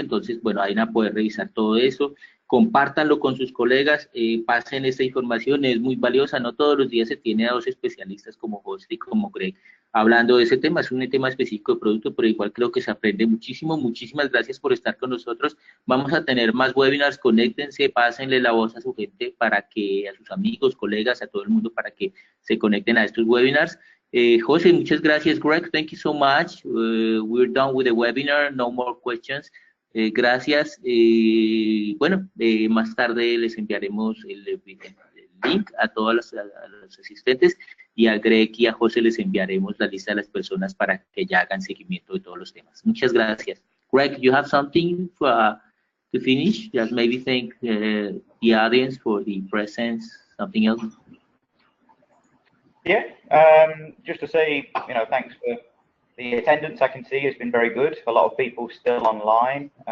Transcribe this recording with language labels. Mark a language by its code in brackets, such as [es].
[es] Entonces, bueno, ahí van a poder revisar todo eso, compártanlo con sus colegas, pasen esta información, es muy valiosa, no todos los días se tiene a dos especialistas como José y como Greg hablando de ese tema. Es un tema específico de producto, pero igual creo que se aprende muchísimo. Muchísimas gracias por estar con nosotros. Vamos a tener más webinars, conéctense, pásenle la voz a su gente para que, a sus amigos, colegas, a todo el mundo para que se conecten a estos webinars. [en] José, [es] muchas gracias. [en] Greg, thank you so much. We're done with the webinar, no more questions. [es] Gracias. Bueno, más tarde les enviaremos el link a todos los asistentes, y a Greg y a José les enviaremos la lista de las personas para que ya hagan seguimiento de todos los temas. Muchas gracias. [en] Greg, you have something to finish? Just maybe thank the audience for the presence, something else? Yeah, just to say, thanks for the attendance. I can see has been very good. A lot of people still online.